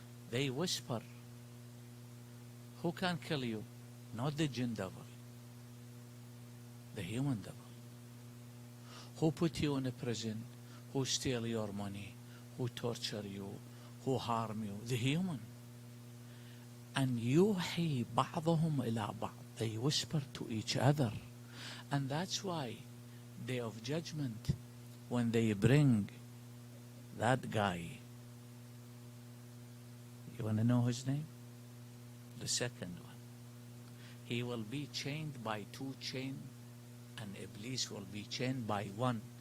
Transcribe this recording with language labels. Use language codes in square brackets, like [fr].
[en] They whisper. Who can kill you? Not the jinn devil. The human devil. Who put you in a prison? Who steal your money? Who torture you? who harm you, the human. [ar] And يوحي بعضهم إلى بعض. [en] They whisper to each other. And that's why Day of Judgment, when they bring that guy, you want to know his name? The second one. He will be chained by 2 chains, and Iblis will be chained by 1.